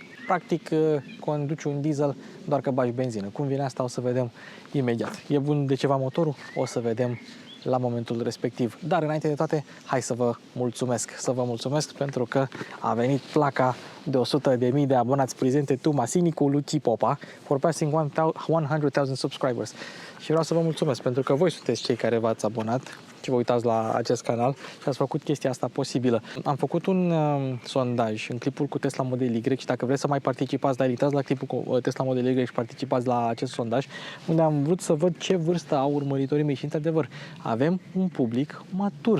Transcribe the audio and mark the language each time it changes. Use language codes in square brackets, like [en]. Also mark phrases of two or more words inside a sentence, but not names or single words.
[ro] Practic conduci un diesel, doar că bagi benzină. Cum vine asta o să vedem imediat. E bun de ceva motorul? O să vedem la momentul respectiv. Dar înainte de toate, hai să vă mulțumesc pentru că a venit placa de 100.000 de abonați prezente tu Masini cu Luci Popa [en] for passing 100,000 subscribers. [ro] Și vreau să vă mulțumesc pentru că voi sunteți cei care v-ați abonat și vă uitați la acest canal și ați făcut chestia asta posibilă. Am făcut un sondaj în clipul cu Tesla Model Y și dacă vreți să mai participați, dar intrați la clipul cu Tesla Model Y și participați la acest sondaj, unde am vrut să văd ce vârstă au urmăritorii mei și, într-adevăr, avem un public matur.